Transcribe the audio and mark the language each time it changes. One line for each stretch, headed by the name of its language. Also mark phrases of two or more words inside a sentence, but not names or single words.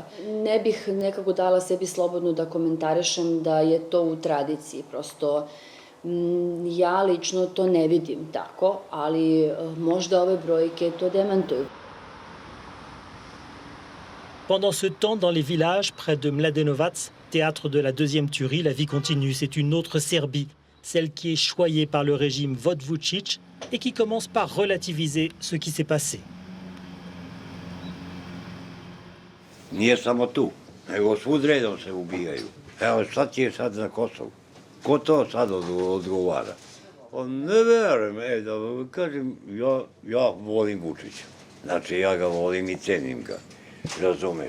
Serbian: Ne bih nekako dala sebi slobodno da komentarišem da je to u tradiciji, prosto ja lično to ne vidim tako, ali možda ove brojke to demantuju.
French: Pendant ce temps, dans les villages près de Mladenovac, théâtre de la deuxième tuerie, la vie continue. C'est une autre Serbie, celle qui est choyée par le régime Vod Vučić et qui commence par relativiser ce qui s'est passé.
Serbian: Nije samo tu, nego svud redom se ubijaju. Evo, šta ti je sad na Kosovu? Ko to sad odgovara? Ne verujem, da kažem, ja volim Vučića. Znači, ja ga volim i cenim ga, razumeš.